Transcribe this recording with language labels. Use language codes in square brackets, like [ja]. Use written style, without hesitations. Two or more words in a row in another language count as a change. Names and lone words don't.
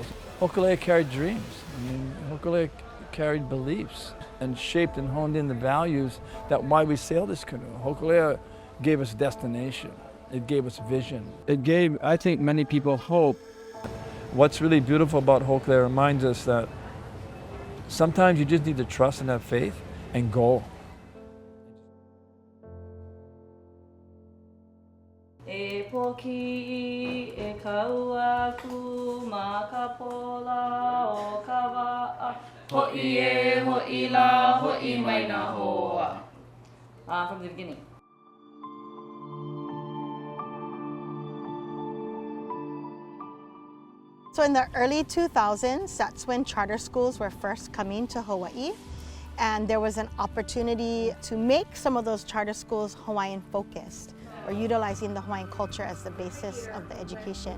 [en] Hokule'a carried dreams. I mean, Hokule'a carried beliefs and shaped and honed in the values that why we sail this canoe. Hokule'a gave us destination. It gave us vision. It gave, I think, many people hope. What's really beautiful about Hokule'a reminds us that sometimes you just need to trust and have faith and go. [haw] E poki e kaua ku ma ka pola o ka wa'a. Ho'i e, ho'i la, ho'i mai nā hoa. [en] From the beginning. So in the early 2000s, that's when charter schools were first coming to Hawaii. And there was an opportunity to make some of those charter schools Hawaiian focused, or utilizing the Hawaiian culture as the basis of the education.